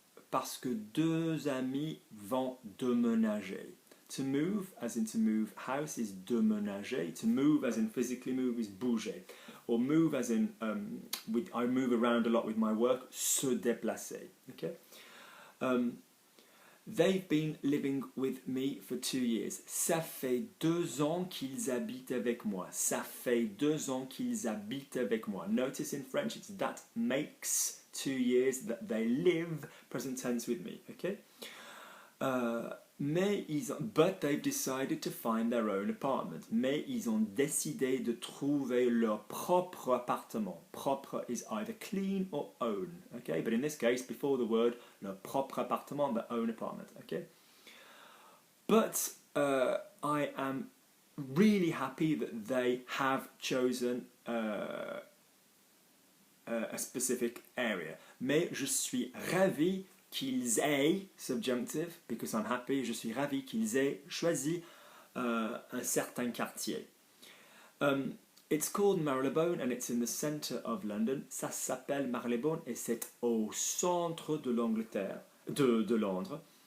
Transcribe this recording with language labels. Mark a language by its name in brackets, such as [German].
[French] Parce que deux amis vont déménager. [English] To move, as in to move house, is déménager. To move, as in physically move, is bouger. Or move, as in I move around a lot with my work, se déplacer. Okay? They've been living with me for 2 years. [French] Ça fait 2 ans qu'ils habitent avec moi. Ça fait 2 ans qu'ils habitent avec moi. [English] Notice in French it's that makes 2 years that they live, present tense with me. Okay? But they've decided to find their own apartment. [French] Mais ils ont décidé de trouver leur propre appartement. [English] Propre is either clean or own. Okay, but in this case, before the word, [French] leur propre appartement, [English] their own apartment. Okay, but I am really happy that they have chosen a specific area. [French] Mais je suis ravi qu'ils aient, subjunctive, [English] because I'm happy, [French] je suis ravi qu'ils aient choisi un certain quartier. [English] It's called Marylebone and it's in the centre of London. [French] Ça s'appelle Marylebone et c'est au centre de l'Angleterre, de Londres.